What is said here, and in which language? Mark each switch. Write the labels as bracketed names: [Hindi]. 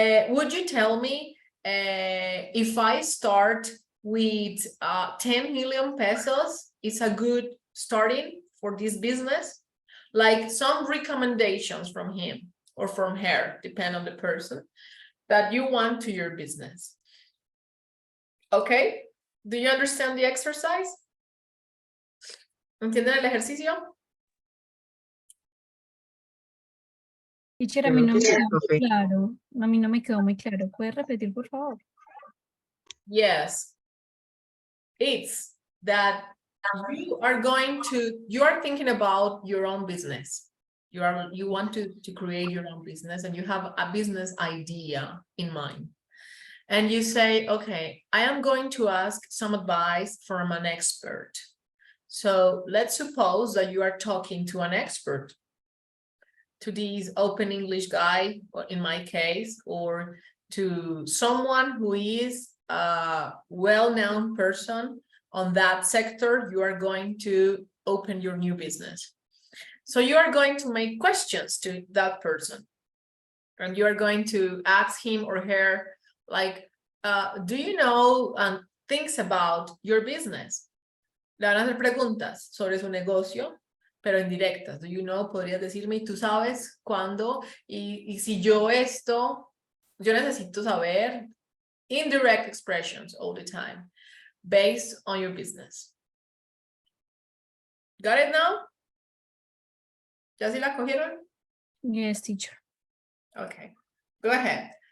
[English] Would you tell me if I start with 10 million pesos is a good starting for this business? Like some recommendations from him or from her, depend on the person, that you want to your business. Okay? Do you understand the exercise? [Spanish] ¿Entienden el ejercicio? Teacher, a mí no me quedó muy claro. A mí no me quedó muy claro. ¿Puedes repetir, por favor? [English] Yes. It's that you are thinking about your own business. You want to create your own business, and you have a business idea in mind. And you say, okay, I am going to ask some advice from an expert. So let's suppose that you are talking to an expert, to this Open English guy, or in my case, or to someone who is a well-known person on that sector. You are going to open your new business. So you are going to make questions to that person, and you are going to ask him or her, like, do you know things about your business? [Spanish] Le van a hacer preguntas sobre su negocio, pero indirectas. [English] Do you know? [Spanish] Podrías decirme, ¿tú sabes cuándo? Y si yo esto, yo necesito saber. [English] Indirect expressions all the time, based on your business. Got it now? [Spanish] ¿Ya sí la cogieron? [English] Yes, teacher. Okay, go ahead.